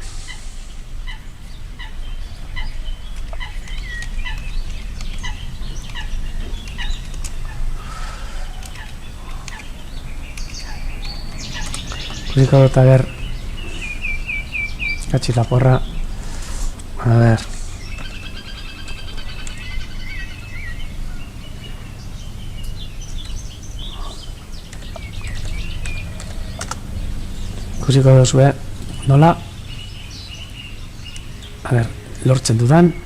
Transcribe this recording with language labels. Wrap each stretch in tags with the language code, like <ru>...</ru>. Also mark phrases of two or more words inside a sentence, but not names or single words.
<eu>Ikusiko dut, a ber,</eu> <es>katxi la porra,</es> <eu>a ber, ikusiko duzue, nola, a ber, lortzen dudan,</eu>